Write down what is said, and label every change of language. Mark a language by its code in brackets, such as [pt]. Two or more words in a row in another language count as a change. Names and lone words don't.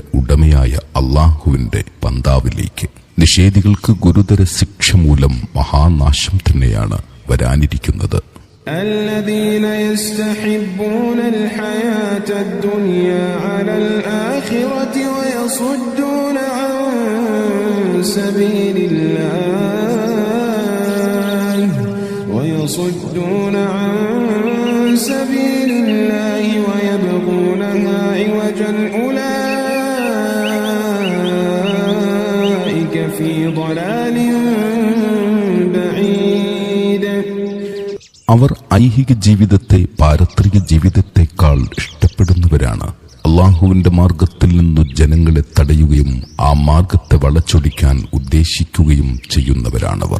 [ml] ഉടമയായ അള്ളാഹുവിന്റെ പന്താവിലേക്ക് നിഷേധികൾക്ക് ഗുരുതര ശിക്ഷ മൂലം മഹാനാശം തന്നെയാണ് വരാനിരിക്കുന്നത്. [ar] الذين يستحبون الحياة الدنيا على الآخرة ويصدون عن سبيل الله ويبغونها عوجا أولئك في ضلال بعيد. [ml] അവർ ഐഹിക ജീവിതത്തെ പാരത്രിക ജീവിതത്തെക്കാൾ ഇഷ്ടപ്പെടുന്നവരാണ്. അള്ളാഹുവിന്റെ മാർഗത്തിൽ നിന്നു ജനങ്ങളെ തടയുകയും ആ മാർഗത്തെ വളച്ചൊടിക്കാൻ ഉദ്ദേശിക്കുകയും ചെയ്യുന്നവരാണവർ.